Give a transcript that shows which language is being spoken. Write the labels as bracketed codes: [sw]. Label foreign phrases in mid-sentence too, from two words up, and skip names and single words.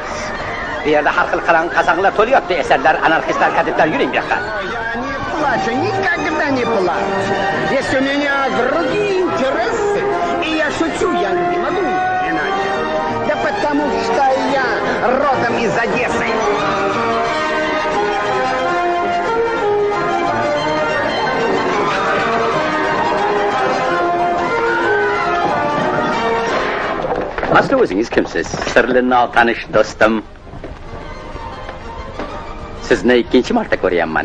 [uz] Bu yerda har xil qalin qasanglar to'lyapti, esarlar, anarxistlar, kadetlar, yuring bu yoqqa. [ru] Плачу, никогда не плачу. Есть у меня другие интересы, и я шучу, я не могу иначе. Да потому что я родом из Одессы. [uz] Asli o'zingiz kimsiz? Sirli notanish do'stim. Sizni ikkinchi marta ko'ryapman.